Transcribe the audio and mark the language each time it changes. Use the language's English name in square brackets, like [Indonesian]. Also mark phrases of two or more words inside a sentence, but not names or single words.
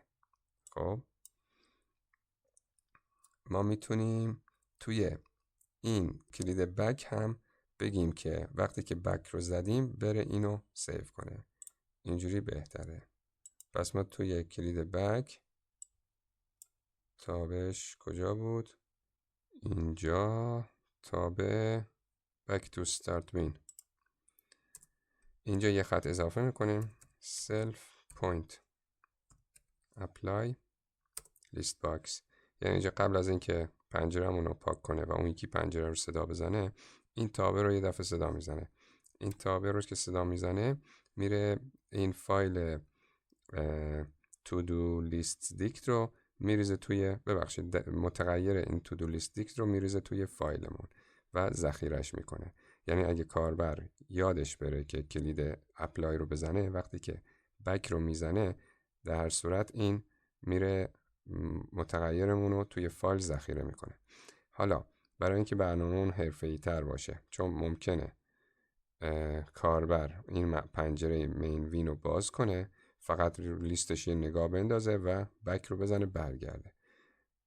[Persian] خب ما میتونیم توی این کلید بک هم بگیم که وقتی که بک رو زدیم بره اینو سیو کنه. اینجوری بهتره. پس ما توی کلید بک، تابش کجا بود؟ اینجا تابع [English] back to start bin. [Persian] اینجا یه خط اضافه میکنیم [English] self point apply list box. [Persian] یعنی اینجا قبل از اینکه پنجره‌مون رو پاک کنه و اون یکی پنجره رو صدا بزنه، این تابع رو یه دفعه صدا میزنه. این تابع رو که صدا میزنه میره این فایل [English] to do list dict [Persian] رو میریزه توی متغیر این [English] to do list dict [Persian] رو میریزه توی فایلمون و ذخیرش میکنه. یعنی اگه کاربر یادش بره که کلید اپلای رو بزنه، وقتی که بک رو میزنه در هر صورت این میره متغیرمون رو توی فایل ذخیره میکنه. حالا برای اینکه برنامه‌مون حرفه‌ای تر باشه، چون ممکنه کاربر این پنجره [English] main win [Persian] رو باز کنه، فقط لیستش یه نگاه بندازه و بک رو بزنه برگرده.